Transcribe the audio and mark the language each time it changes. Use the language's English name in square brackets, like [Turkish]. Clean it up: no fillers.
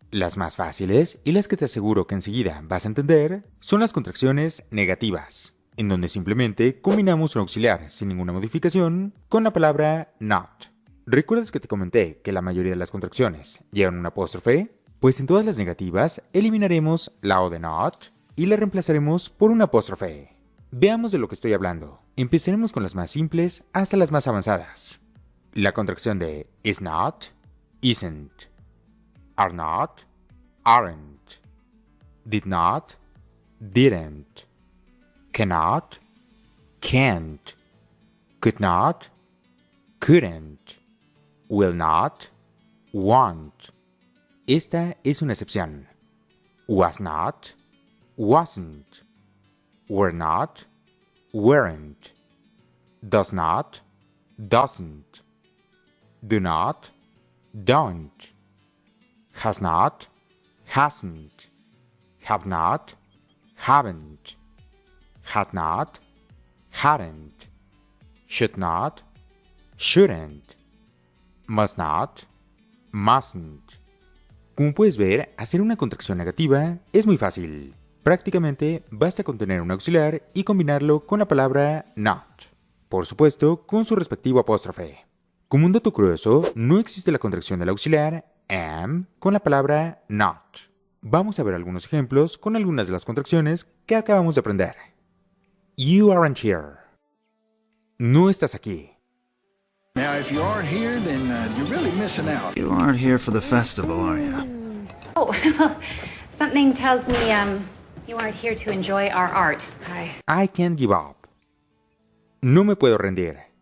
[Spanish] Las más fáciles y las que te aseguro que enseguida vas a entender son las contracciones negativas, en donde simplemente combinamos un auxiliar sin ninguna modificación con la palabra not. ¿Recuerdas que te comenté que la mayoría de las contracciones llevan un apóstrofe? Pues en todas las negativas eliminaremos la O de not y la reemplazaremos por un apóstrofe. Veamos de lo que estoy hablando. Empezaremos con las más simples hasta las más avanzadas. La contracción de [English] is not, isn't, are not, aren't, did not, didn't, cannot, can't, could not, couldn't, will not, won't. [Spanish] Esta es una excepción. [English] Was not, wasn't, were not, weren't, does not, doesn't, do not, don't, has not, hasn't, have not, haven't, had not, hadn't, should not, shouldn't, must not, mustn't. [Spanish] Como puedes ver, hacer una contracción negativa es muy fácil. Prácticamente basta con tener un auxiliar y combinarlo con la palabra not. Por supuesto, con su respectivo apóstrofe. Como un dato curioso, no existe la contracción del auxiliar am con la palabra not. Vamos a ver algunos ejemplos con algunas de las contracciones que acabamos de aprender. [English] You aren't here. [Spanish] No estás aquí. [English] Now, if you aren't here, then you're really missing out. You aren't here for the festival, are you? Oh, something tells me, you aren't here to enjoy our art, okay? I can't give up. [Spanish] No me puedo rendir.